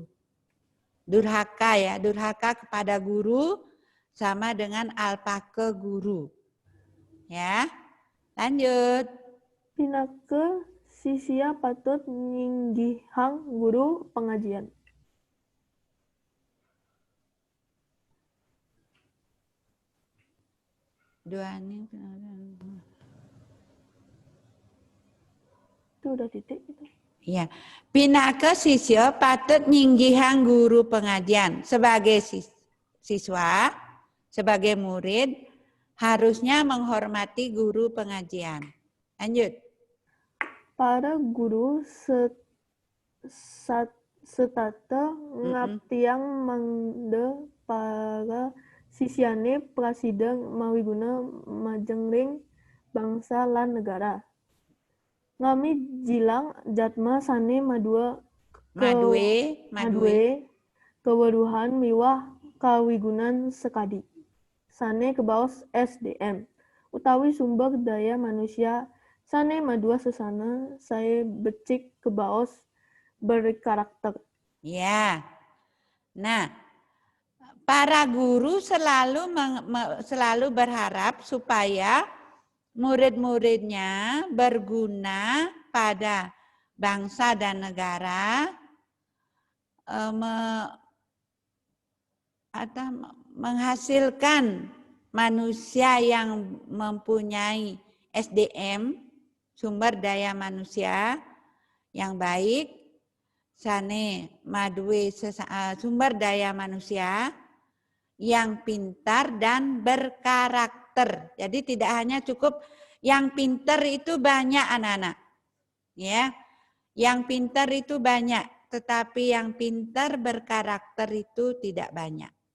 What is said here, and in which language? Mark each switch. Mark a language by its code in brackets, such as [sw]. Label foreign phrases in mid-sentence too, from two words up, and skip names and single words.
[id] Durhaka ya, durhaka kepada guru sama dengan alpaka guru. Ya, lanjut. [ban] Pinake sisya patut nyinggihang guru pengajian. [id] Itu udah titik itu. Ya, [ban] pinake sisya patut nyinggihang guru pengajian. [id] Sebagai siswa, sebagai murid, harusnya menghormati guru pengajian. Lanjut. [ban] Para guru setata ngaptiang mangde para sisiane prasida mawiguna majengring bangsa lan negara. Ngami jilang jatma sane madue keweruhan miwah kawigunan sekadi. Sane kebaos SDM utawi [id] sumber daya manusia [ban] sane madua sesana saya becik kebaos berkarakter. [id] Ya. Nah, para guru selalu berharap supaya murid-muridnya berguna pada bangsa dan negara, menghasilkan manusia yang mempunyai SDM, sumber daya manusia yang baik, [ban] sane madue [id] sumber daya manusia yang pintar dan berkarakter. Jadi tidak hanya cukup yang pintar itu banyak anak-anak. Ya. Yang pintar itu banyak, tetapi yang pintar berkarakter itu tidak banyak.